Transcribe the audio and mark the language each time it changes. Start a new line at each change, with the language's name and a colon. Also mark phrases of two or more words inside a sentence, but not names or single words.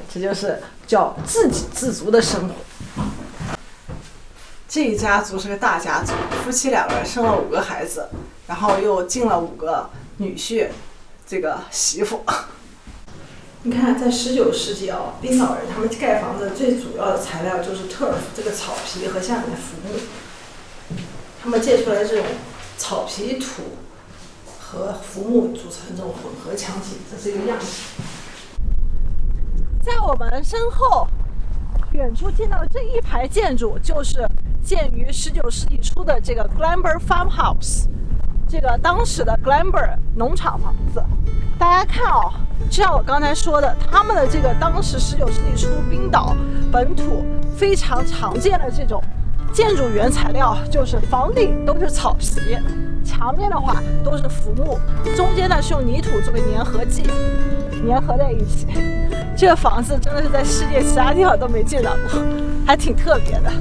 Chinese: 這就是叫自給自足的生活。這一家族是個大家族，夫妻2個人生了5個孩子，然後又進了5個女婿，這個媳婦。你看，在19世紀啊，冰島人他們蓋房子最主要的材料就是 turf 這個草皮和下面的浮木，他們借出來這種草皮土和浮木組成這種混合牆體，這是一個樣子。在我們身後，遠處見到的這一排建築就是建於19世紀初的這個 Glamber Farmhouse， 這個當時的 Glamber 農場房子。大家看哦， 就像我刚才说的，他們的這個當時19世紀初冰島本土非常常見的這種建築原材料，就是房頂都是草皮，牆面的話都是浮木，中間呢是用泥土作為粘合劑，粘合在一起。這個房子真的是在世界其他地方都沒見到過，還挺特別的。